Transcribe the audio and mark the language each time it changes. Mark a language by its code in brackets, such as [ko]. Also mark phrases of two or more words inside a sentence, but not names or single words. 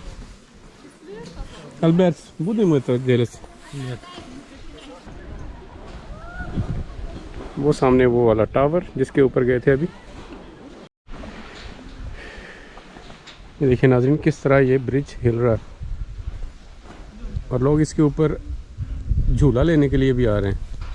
[ru] अल्बर्ट будем это делать? [hi] वो सामने वो वाला टावर जिसके ऊपर गए थे अभी। ये देखिए नाज़रीन किस तरह ये ब्रिज हिल रहा है और लोग इसके ऊपर झूला लेने के लिए भी आ रहे हैं।